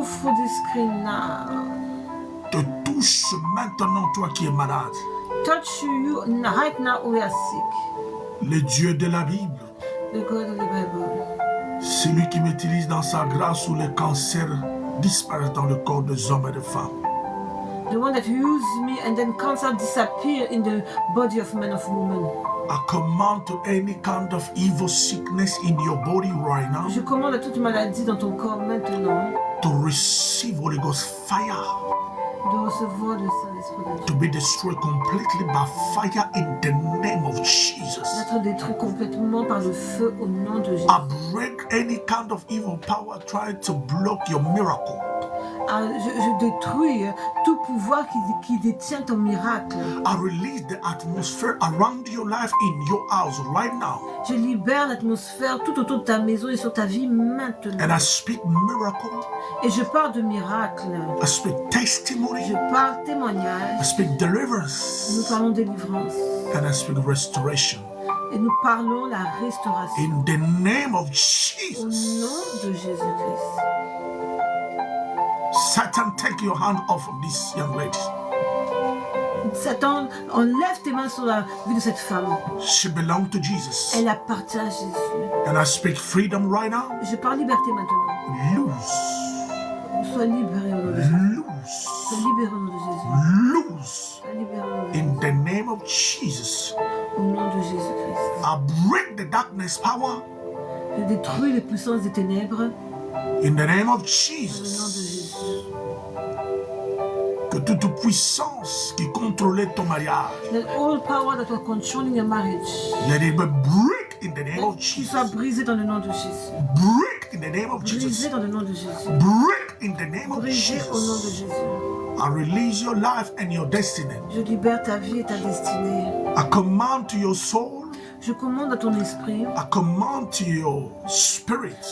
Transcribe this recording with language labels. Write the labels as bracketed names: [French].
[English] Go through the screen now. [French] Te touche maintenant, toi qui es malade. [English] Touch you right now we are sick. [French] Le Dieu de la Bible. [English] The God of the Bible. [French] Celui qui m'utilise dans sa grâce où les cancers disparaissent dans le corps des hommes et des femmes. [English] The one that used me and then cancer disappear in the body of men of women. I command to any kind of evil sickness in your body right now. [French] Je commande à toute maladie dans ton corps maintenant. [English] To receive Holy Ghost fire. [French] De recevoir le Saint-Esprit de Dieu. [English] To be destroyed completely by fire in the name of Jesus. [French] D'être détruit complètement par le feu au nom de Jésus. [English] I break any kind of evil power trying to block your miracle. [French] Je détruis tout pouvoir qui détient ton miracle. [English] I release the atmosphere around your life in your house right now. [French] Je libère l'atmosphère tout autour de ta maison et sur ta vie maintenant. [English] And I speak miracle. [French] Et je parle de miracle. [English] I speak testimony. [French] Je parle témoignage. [English] I speak deliverance. [French] Nous parlons délivrance. [English] And I speak restoration. [French] Et nous parlons la restauration. [English] In the name of [French] Au [English] Jesus. [French] nom de Jésus-Christ. [English] Satan, take your hand off of this young lady. [French] Satan, enlève tes mains sur la vie de cette femme. [English] She belongs to Jesus. [French] Elle appartient à Jésus. [English] And I speak freedom right now. [French] Je parle liberté maintenant. [English] Loose. [French] Sois libéré au nom de Jésus. [English] Loose. [French] Sois libéré au nom de Jésus. [English] Loose. [French] Sois libéré au nom de Jésus. [English] In the name of Jesus. [French] Au nom de Jésus-Christ. [English] I break the darkness power. [French] Je détruis les puissances des ténèbres. [English] In the name of [French] Au nom de [English] Jesus. [French] Jésus. Que toute puissance qui contrôlait ton mariage, [English] Let all power that was controlling your marriage, let it be break in the name of [French] qu'il soit [English] Jesus. [French] brisé dans le nom de Jésus. [English] Break in the name of [French] Brisé [English] Jesus. [French] dans le nom de Jésus. [English] Break in the name of [French] Brisé au nom de [English] Jesus. [French] Jésus. [English] I release your life and your destiny. [French] Je libère ta vie et ta destinée. [English] I command to your soul. [French] Je commande à ton esprit. [English] I command to your spirit.